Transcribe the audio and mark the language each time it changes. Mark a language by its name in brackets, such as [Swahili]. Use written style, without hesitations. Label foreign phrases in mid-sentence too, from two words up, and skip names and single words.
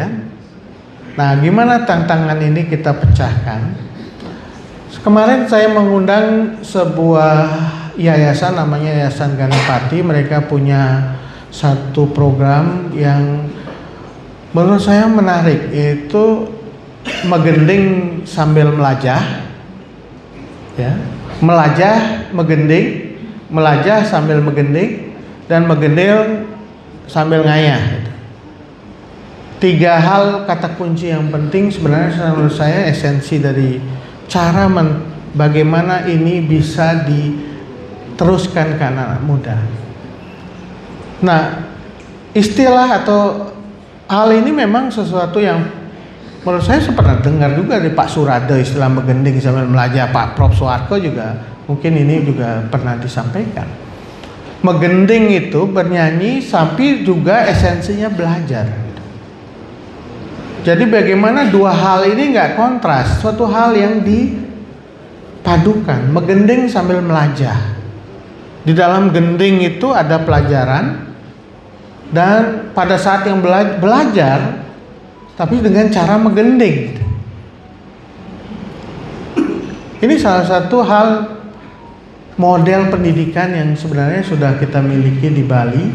[Indonesian] Nah, gimana tantangan ini kita pecahkan? Kemarin saya mengundang sebuah yayasan namanya Yayasan Ganapati. Mereka punya satu program yang menurut saya menarik, yaitu megending sambil melajah, ya, [Balinese] melajah megending, [Indonesian] melajah sambil megending, dan megendil sambil ngayah. Tiga hal kata kunci yang penting sebenarnya menurut saya esensi dari cara bagaimana ini bisa diteruskan ke anak muda. Nah, istilah atau hal ini memang sesuatu yang menurut saya pernah dengar juga dari Pak Surada, istilah megending sambil melajah. Pak Prof Soeharto juga mungkin ini juga pernah disampaikan. Megending itu bernyanyi tapi juga esensinya belajar. Jadi bagaimana dua hal ini nggak kontras, suatu hal yang dipadukan, [Balinese] megending sambil melajah. [Indonesian] Di dalam gending itu ada pelajaran, dan pada saat yang belajar, tapi dengan cara megending. Ini salah satu hal model pendidikan yang sebenarnya sudah kita miliki di Bali.